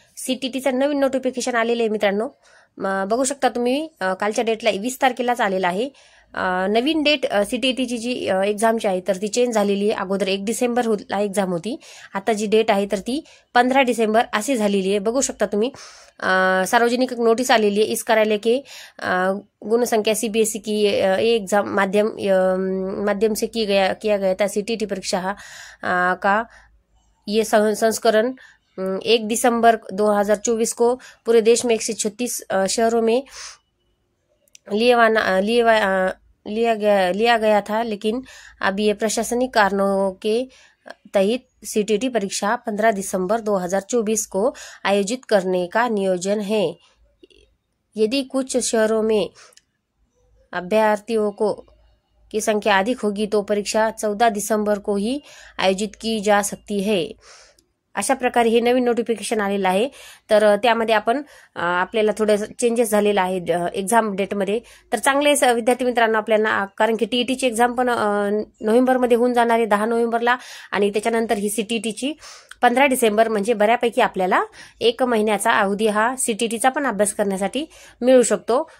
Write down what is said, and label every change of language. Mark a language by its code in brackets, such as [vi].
[mr] सीटीटीचं नवीन notification आलेले आहे मित्रांनो। बघू शकता तुम्ही कालच्या डेटला 20 तारखेलाच आलेला आहे। नवीन डेट सीटीटीची जी एक्झामची आहे तर ती चेंज झालेली आहे। अगोदर 1 डिसेंबरला एक्झाम होती, आता जी डेट आहे तर ती 15 डिसेंबर अशी झालेली आहे। बघू शकता तुम्ही सार्वजनिक नोटिस आलेली [hi] है। इस कार्यालय के गुण संख्या सीबीएसई की एग्जाम माध्यम से किया गया था। सीटीटी परीक्षा का ये संस्करण 1 दिसंबर 2024 को पूरे देश में 136 शहरों में लिया गया था, लेकिन अब ये प्रशासनिक कारणों के तहत सीटीटी परीक्षा 15 दिसंबर 2024 को आयोजित करने का नियोजन है। यदि कुछ शहरों में अभ्यर्थियों की संख्या अधिक होगी तो परीक्षा 14 दिसंबर को ही आयोजित की जा सकती है। [mr] अशा प्रकारे हे नवीन नोटिफिकेशन आलेलं आहे। तर त्यामध्ये आपण आपल्याला थोडे चेंजेस झालेले आहेत एक्झाम डेटमध्ये। तर चांगले विद्यार्थी मित्रांनो आपल्याला, कारण की टीईटीची एक्झाम पण नोव्हेंबरमध्ये होऊन जाणार आहे 10 नोव्हेंबरला, आणि त्याच्यानंतर ही सीटीटीची 15 डिसेंबर, म्हणजे बऱ्यापैकी आपल्याला 1 महिन्याचा अवधी हा सीटीटीचा पण अभ्यास करण्यासाठी मिळू शकतो।